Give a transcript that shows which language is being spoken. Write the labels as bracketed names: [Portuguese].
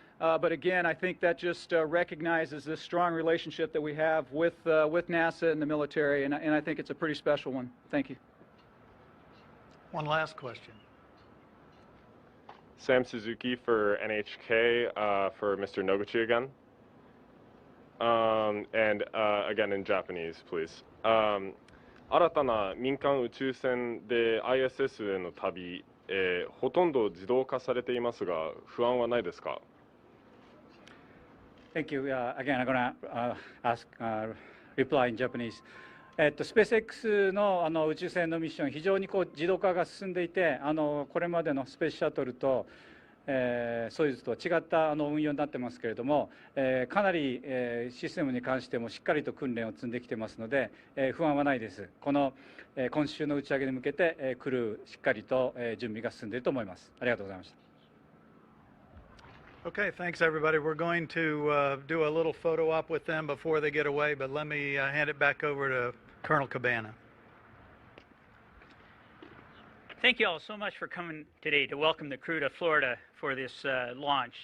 [English] But again, I think that just recognizes this strong relationship that we have with NASA and the military, and I think it's a pretty special one. Thank you. One last question. Sam Suzuki for NHK, for Mr. Noguchi again. And again in Japanese, please. [Japanese] 新たな民間宇宙船で ISS への旅、ほとんど自動化されていますが、不安はないですか? [English] Thank you. Again, I'm going to reply in Japanese. [Japanese] スペース X の宇宙船のミッション、非常に自動化が進んでいて、これまでのスペースシャトルとソユーズとは違った運用になってますけれども、かなりシステムに関してもしっかりと訓練を積んできてますので、不安はないです。今週の打ち上げに向けてクルーしっかりと準備が進んでいると思います。ありがとうございました。 [English] Okay, thanks everybody. We're going to do a little photo op with them before they get away, but let me hand it back over to Colonel Cabana. Thank you all so much for coming today to welcome the crew to Florida for this launch.